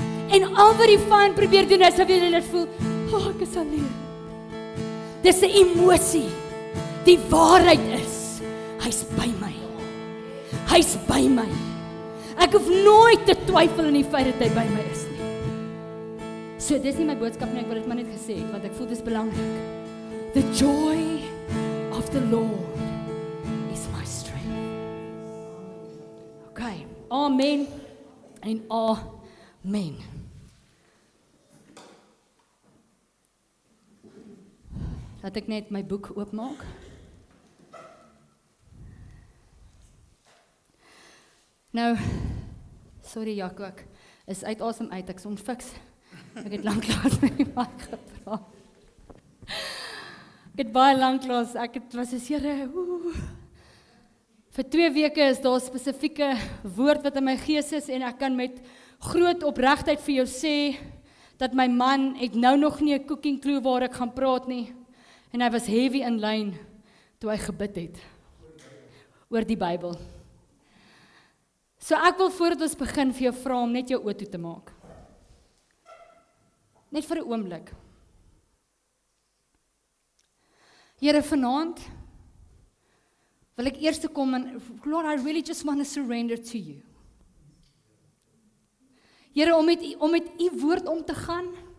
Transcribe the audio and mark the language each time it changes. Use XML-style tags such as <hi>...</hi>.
<af>En al wat die vyand probeer doen, is of jy dit voel, ek is alleen. Dis 'n emosie. Die waarheid is, hy's by my. Hy's by my. Ek hoef nooit te twyfel in die feit dat hy by my is nie. So, dis nie my boodskap nie, ek wil dit maar net gesê het, want ek voel dis belangrik.</af> <en>The joy of the Lord is my strength.</en> <af>Okay, amen en amen. Laat ek net my boek oopmaak. Nou, sorry Jaco, ek is uit asem uit, ek's onfiks. Ek het lanklaas met die mic gepraat. Ek het baie lanklaas, was 'n Here, vir 2 weke is daar 'n spesifieke woord wat in my gees is, en ek kan met groot opregtheid vir jou sê, dat my man het nou nog nie 'n cooking clue waar ek gaan praat nie, en hy was heavy in lyn, toe hy gebid het, oor die Bybel. So ek wil voordat ons begin vir jou vra om net jou oë toe te maak. Net vir 'n oomblik. Here, vanaand wil ek eers kom en,</af> <en>Lord, I really just want to surrender to you.</en> <af>Here, om met u woord om te gaan.</af>